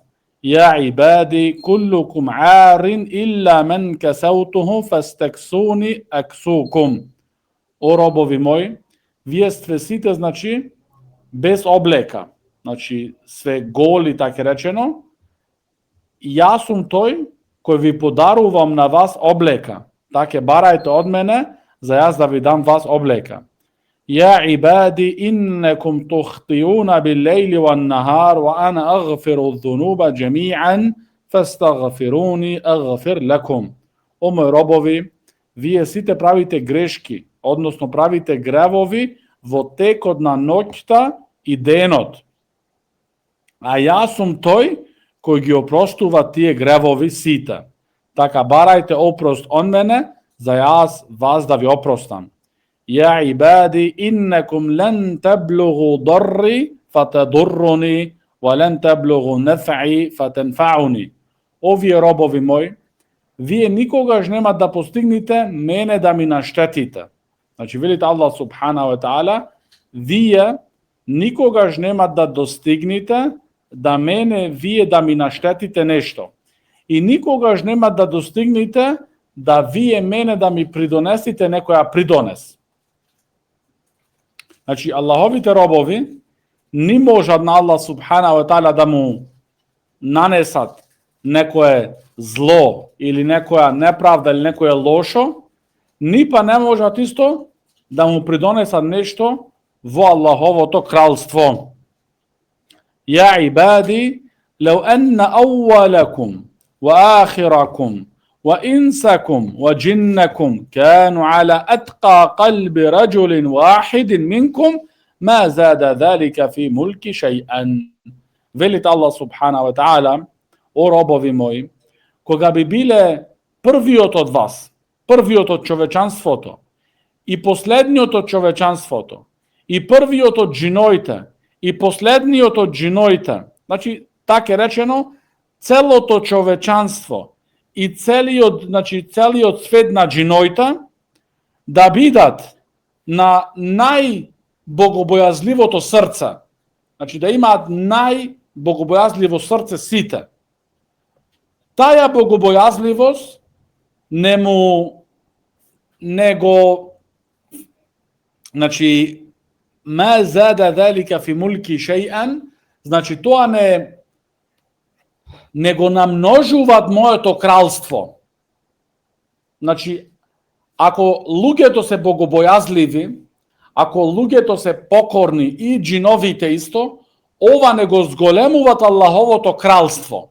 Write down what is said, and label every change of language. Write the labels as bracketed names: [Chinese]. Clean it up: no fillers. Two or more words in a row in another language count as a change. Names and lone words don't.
[Arabic] يا عبادي كلكم عار إلا من كسوته فاستكسوني أكسكم. [Macedonian] О робови мои, вие сте сите, значи, без облека, значи све голи, така речено, јас сум тој кој ви подарувам на вас облека. Така барајте од мене, за јас да ви дам вас облека. [Arabic] يا عبادي إنكم تخطئون بالليل والنهار, وأنا أغفر الذنوب جميعا، فاستغفروني أغفر لكم. [Macedonian] О мои робови, вие сите правите грешки, односно правите гревови во текот на ноќта и денот. А јас сум тој кој ги опростува тие гревови сите. Така барајте опрост од мене, за јас вас да ви опростам. [Arabic] يا عبادي إنكم لن تبلغوا ضري فتضروني، ولن تبلغوا نفعي فتنفعوني. [Macedonian] Овие робови мои, вие никогаш нема да постигнете мене да ми наштетите. Значи, велите [Arabic] الله سبحانه وتعالى, [Macedonian] вие никогаш нема да достигнете да мене вие да ми наштетите нешто. И никогаш нема да достигнете da вие мене да ми придонесите некоја придонес. Значи, Аллаховите робови не можат на [Arabic] الله سبحانه وتعالى [Macedonian] да му нанесат некое зло или некоја неправда или некое лошо, ни па не можат исто да му придонесат нешто во Аллаховото кралство. [Arabic] يا عبادي، لو أن أولكم وآخركم وإنسكم وجنكم كانوا على أتقى قلب رجل واحد منكم ما زاد ذلك في ملكي شيئا. [Macedonian] Велит [Arabic] الله سبحانه وتعالى, [Macedonian] о робови мои, кога би биле првиот од вас, првиот од човечанството, и последниот од човечанството, и првиот од джиноите, и последниот од джиноите, значи, така е речено, целото човечанство и целиот свет на джиноите да бидат на најбогобојазливото срце, значи да имаат најбогобојазливо срце сите. Таја богобојазливост значи, [Arabic] ما زاد ذلك في ملكي شيئا, [Macedonian] значи тоа не го намножуваат моето кралство. Значи, ако луѓето се богобојазливи, ако луѓето се покорни и джиновите исто, ова не го зголемуваат Аллаховото кралство.